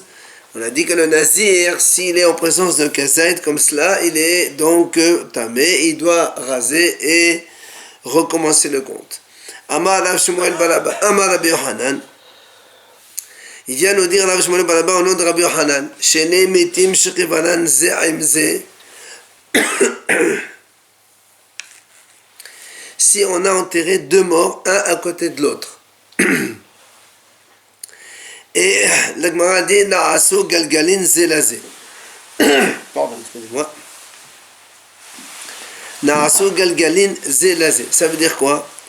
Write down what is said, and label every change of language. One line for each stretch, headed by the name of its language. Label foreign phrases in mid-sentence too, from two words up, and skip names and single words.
French: On a dit que le nazir, s'il est en présence d'un kazaïd comme cela, il est donc tamé, il doit raser et recommencer le compte.
Hebrew: אמר רב שמואל בר אבא אמר רבי יוחנן.
French: Il vient nous dire Rav Shmuel Bar Abba au nom de Rabbi Yohanan,
Hebrew: שני מתים שקברן זה עם זה.
French: Si on a enterré deux morts, un à côté de l'autre. Et la Gemara dit
Hebrew: נעשו גלגלין זה לזה.
French: Pardon, excusez-moi.
Hebrew: נעשו גלגלין זה לזה.
French: Ça veut dire quoi?